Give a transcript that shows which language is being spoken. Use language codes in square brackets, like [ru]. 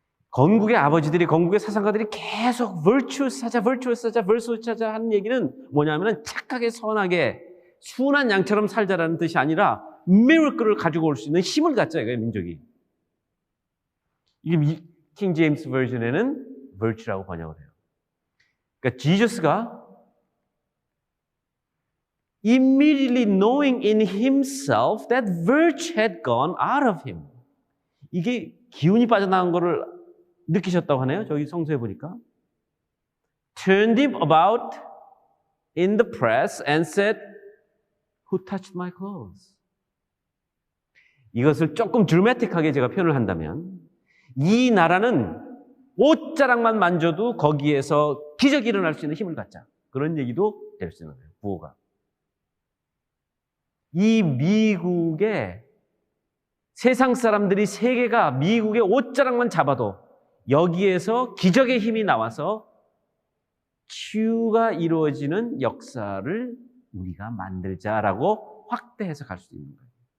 [ko] 건국의 아버지들이, 건국의 사상가들이 계속 virtue 찾아 하는 얘기는 뭐냐면은 착하게 선하게 순한 양처럼 살자라는 뜻이 아니라 miracle을 가지고 올 수 있는 힘을 갖자 이거예요, 민족이. 이게 킹 제임스 버전에는 virtue라고 번역을 해요. 그러니까 지저스가 [en] immediately knowing in himself that virtue had gone out of him. [ko] 이게 기운이 빠져나간 거를 느끼셨다고 하네요. 저기 성서에 보니까. [en] Turned him about in the press and said, Who touched my clothes? [ko] 이것을 조금 드라마틱하게 제가 표현을 한다면, 이 나라는 옷자락만 만져도 거기에서 기적이 일어날 수 있는 힘을 갖자. 그런 얘기도 될 수 있는 거예요. 부호가. 이 미국의 세상 사람들이 세계가 미국의 옷자락만 잡아도 여기에서 기적의 힘이 나와서 치유가 이루어지는 역사를 우리가 만들자라고 확대해서 갈 수 있는 거예요.